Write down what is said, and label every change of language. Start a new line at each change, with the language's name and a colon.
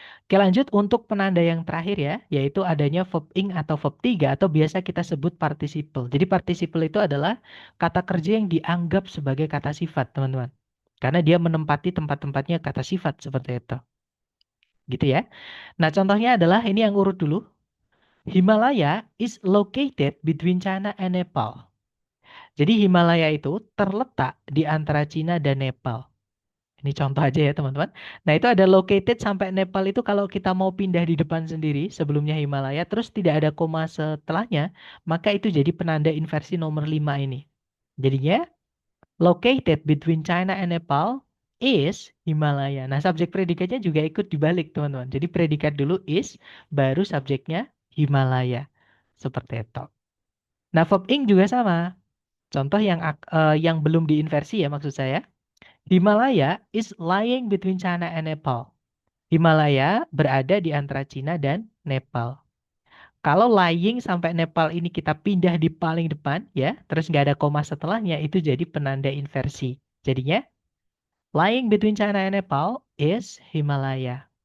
Indonesian: Oke, lanjut untuk penanda yang terakhir ya, yaitu adanya verb ing atau verb 3 atau biasa kita sebut participle. Jadi participle itu adalah kata kerja yang dianggap sebagai kata sifat, teman-teman. Karena dia menempati tempat-tempatnya kata sifat seperti itu. Gitu ya. Nah, contohnya adalah ini yang urut dulu.
English: Himalaya is located between China and Nepal.
Indonesian: Jadi Himalaya itu terletak di antara Cina dan Nepal. Ini contoh aja ya teman-teman. Nah itu ada located sampai Nepal itu kalau kita mau pindah di depan sendiri sebelumnya Himalaya terus tidak ada koma setelahnya maka itu jadi penanda inversi nomor 5 ini.
English: Jadinya located between China and Nepal is Himalaya.
Indonesian: Nah subjek predikatnya juga ikut dibalik teman-teman. Jadi predikat dulu is baru subjeknya Himalaya. Seperti itu. Nah verb ing juga sama. Contoh yang belum diinversi ya maksud saya.
English: Himalaya is lying between China and Nepal.
Indonesian: Himalaya berada di antara Cina dan Nepal. Kalau lying sampai Nepal ini kita pindah di paling depan ya, terus nggak ada koma setelahnya, itu jadi penanda inversi.
English: Jadinya, lying between China and Nepal is Himalaya.